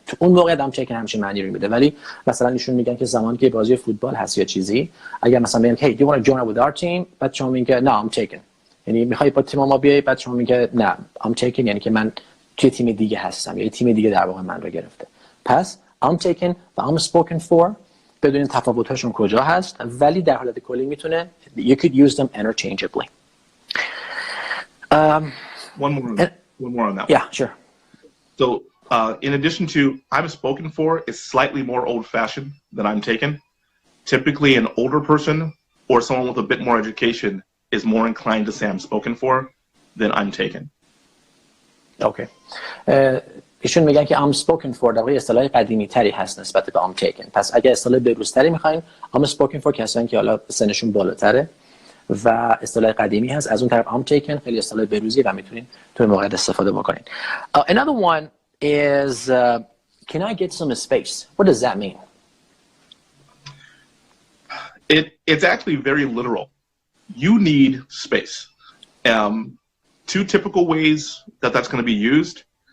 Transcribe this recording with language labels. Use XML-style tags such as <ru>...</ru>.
<fa>تو اون موقع I'm taken همچین معنی رو میده. ولی مثلا ایشون میگن که زمانی که بازی فوتبال هست یا چیزی، اگر مثلا میگن</fa> <en>hey do you want to join with our team،</en> <fa>بعد شما میگین</fa> <en>no I'm taken،</en> <fa>یعنی میخوای با تیم ما بیای، بعد شما میگه نه I'm taken، یعنی که من توی تیم دیگه هستم، یعنی تیم دیگه در واقع من رو گرفته. پس I'm taken و I'm spoken for بدون تفاوت‌هاشون کجا هست، ولی در حالت کلی میتونه</fa> <en>you could use them interchangeably. One more on that. Yeah, sure. So in addition to I'm spoken for is slightly more old-fashioned than I'm taken. Typically an older person or someone with a bit more education is more inclined to say I'm spoken for than I'm taken. Okay.</en> <fa>ایشون میگن که I'm spoken for در واقع اصطلاح قدیمی تری هست نسبت به I'm taken. پس اگه اصطلاح بروزتری میخواین I'm spoken for کسانی که حالا سنشون بالاتره و اصطلاح قدیمی هست. از اون طرف I'm taken خیلی اصطلاح بروزی و میتونین تو موقع استفاده بکنین.</fa> <en>Another one is can I get some space? What does that mean? It's actually very literal. You need space. Two typical ways that that's going to be used.</en>